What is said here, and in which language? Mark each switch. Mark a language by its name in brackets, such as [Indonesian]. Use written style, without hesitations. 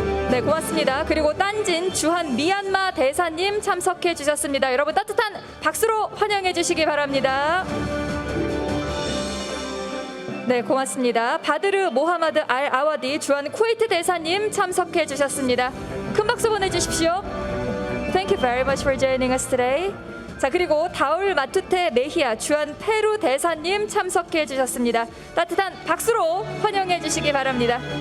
[Korean] 네, 고맙습니다. 그리고 딴진 주한 미얀마 대사님 참석해 주셨습니다. 여러분 따뜻한 박수로 환영해 주시기 바랍니다. 네, 고맙습니다. 바드르 모하마드 알 아와디 주한 쿠웨이트 대사님 참석해 주셨습니다. 큰 박수 보내주십시오. [English] Thank you very much for joining us today. [Korean] 자, 그리고 다울 마투테 메히아 주한 페루 대사님 참석해 주셨습니다. 따뜻한 박수로 환영해 주시기 바랍니다.